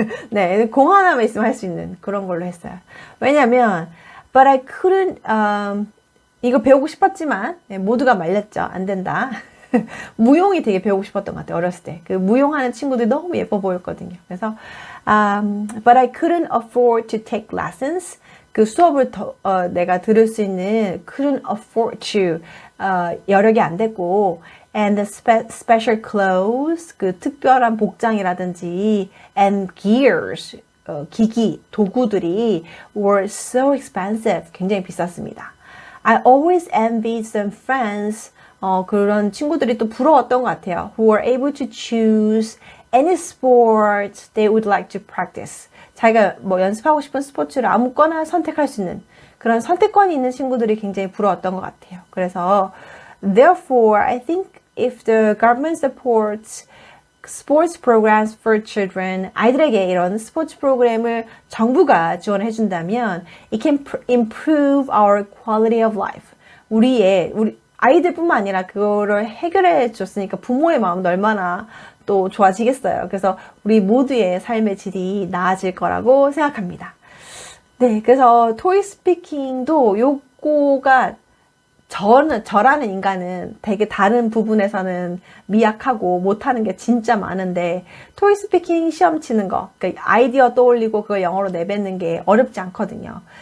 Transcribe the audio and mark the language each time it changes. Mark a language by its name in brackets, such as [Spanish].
[Korean] 네, 공 하나만 있으면 할 수 있는 그런 걸로 했어요. 왜냐면, [English] but I couldn't, [Korean] 이거 배우고 싶었지만, 네, 모두가 말렸죠. 안 된다. 무용이 되게 배우고 싶었던 것 같아요. 어렸을 때. 그 무용하는 친구들이 너무 예뻐 보였거든요. 그래서, [English] but I couldn't afford to take lessons. [Korean] 그 수업을 내가 들을 수 있는 [English] couldn't afford to [Korean] 여력이 안 됐고 [English] and the special clothes [Korean] 그 특별한 복장이라든지 [English] and gears [Korean] 기기 도구들이 [English] were so expensive [Korean] 굉장히 비쌌습니다. [English] I always envied some friends [Korean] 그런 친구들이 또 부러웠던 것 같아요. [English] who were able to choose any sport they would like to practice. [Korean] 자기가 뭐 연습하고 싶은 스포츠를 아무거나 선택할 수 있는 그런 선택권이 있는 친구들이 굉장히 부러웠던 것 같아요. 그래서 [English] therefore, I think if the government supports sports programs for children, [Korean] 아이들에게 이런 스포츠 프로그램을 정부가 지원해 준다면 [English] it can improve our quality of life. [Korean] 우리 아이들뿐만 아니라 그거를 해결해 줬으니까 부모의 마음도 얼마나 또 좋아지겠어요. 그래서 우리 모두의 삶의 질이 나아질 거라고 생각합니다. 네, 그래서 토익스피킹도 요거가 저라는 인간은 되게 다른 부분에서는 미약하고 못하는 게 진짜 많은데 토익스피킹 시험 치는 거, 그러니까 아이디어 떠올리고 그걸 영어로 내뱉는 게 어렵지 않거든요.